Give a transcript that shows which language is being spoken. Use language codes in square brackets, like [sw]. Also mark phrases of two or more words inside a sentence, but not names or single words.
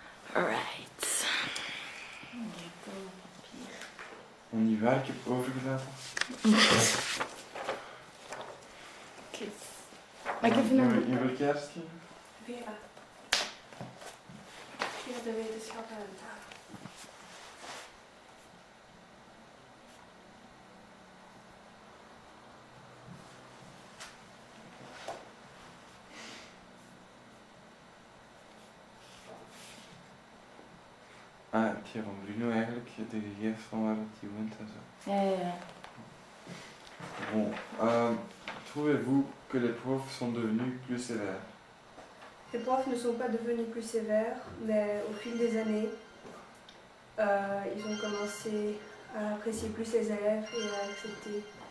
[fr] Alright. On y va, [nl] ik heb overgelaten. Oké. Mag ik even een... In welke jaar schrijven? Vera. Via de wetenschappen en taal. Ah, het gaat van Bruno eigenlijk, de gegevens van waar het woont en zo. Ja. [fr] Bon, trouvez-vous que les profs sont devenus plus sévères? Les profs ne sont pas devenus plus sévères, mais au fil des années, ils ont commencé à apprécier plus les élèves et à accepter.